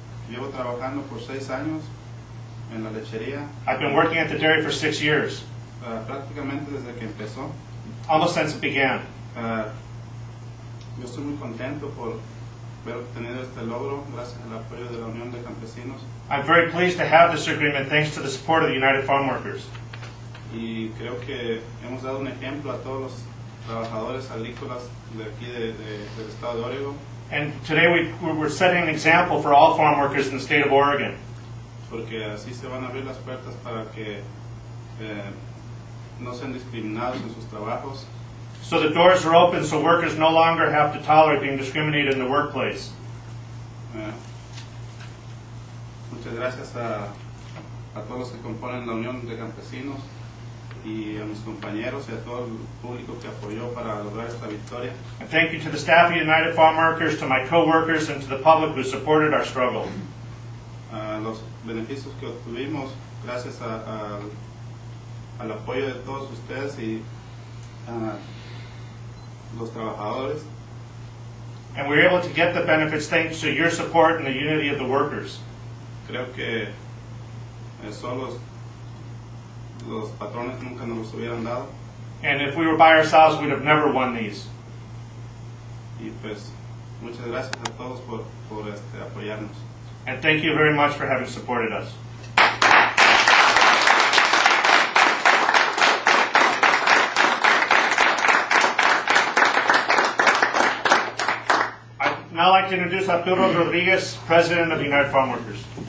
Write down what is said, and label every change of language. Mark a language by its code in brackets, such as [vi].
[es] Llevo trabajando por 6 años en la lechería. [en] I've been working at the dairy for 6 years, [es] Prácticamente desde que empezó. [en] almost since it began. [es] Yo estoy muy contento por haber obtenido este logro gracias al apoyo de la Unión de Campesinos. [en] I'm very pleased to have this agreement thanks to the support of the United Farm Workers. [es] Y creo que hemos dado un ejemplo a todos los trabajadores agrícolas de aquí del estado de Oregon. [en] And today we're setting an example for all farm workers in the state of Oregon. [es] Porque así se van a abrir las puertas para que no sean discriminados en sus trabajos. [en] So the doors are open so workers no longer have to tolerate being discriminated in the workplace. [es] Muchas gracias a todos los que componen la Unión de Campesinos y a mis compañeros y a todo el público que apoyó para lograr esta victoria. [en] And thank you to the staff of United Farm Workers, to my co-workers, and to the public who supported our struggle. [es] Los beneficios que obtuvimos gracias al apoyo de todos ustedes y los trabajadores. [en] And we were able to get the benefits thanks to your support and the unity of the workers. [es] Creo que solos los patrones nunca nos los hubieran dado. [en] And if we were by ourselves, we'd have never won these. [es] Y pues muchas gracias a todos por apoyarnos. [en] And thank you very much for having supported us. I'd now like to introduce Arturo Rodriguez, President of the United Farm Workers.